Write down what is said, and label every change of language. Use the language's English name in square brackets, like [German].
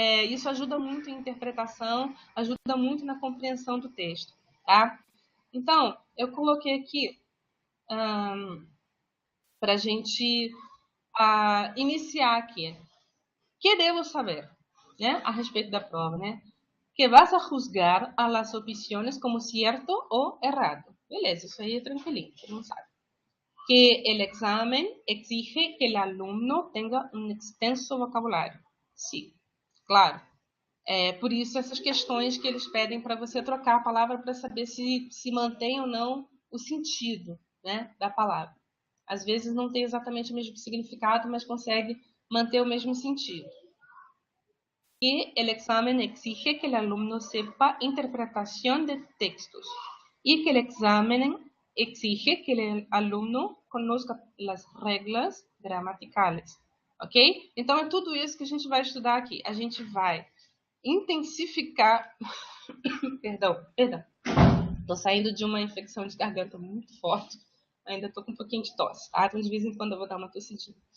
[Portuguese] Isso ajuda muito em interpretação, ajuda muito na compreensão do texto, tá? Então, eu coloquei aqui para a gente iniciar aqui. Que devo saber, né, a respeito da prova, né? [Spanish] Que vas a juzgar a las opciones como cierto o errado. [Portuguese] Beleza, isso aí é tranquilinho, todo mundo sabe. [Spanish] Que el examen exige que el alumno tenga un extenso vocabulário. [Portuguese] Sim, claro. Por isso essas questões que eles pedem para você trocar a palavra para saber se mantém ou não o sentido, né, da palavra. Às vezes não tem exatamente o mesmo significado, mas consegue manter o mesmo sentido. [Spanish] Que el examen exige que el alumno sepa interpretación de textos y que el examen exige que el alumno conozca las reglas gramaticales, ok? [Portuguese] Então é tudo isso que a gente vai estudar aqui. A gente vai intensificar... perdão. Tô saindo de uma infecção de garganta muito forte. Ainda tô com um pouquinho de tosse, tá? Então de vez em quando eu vou dar uma tossidinha.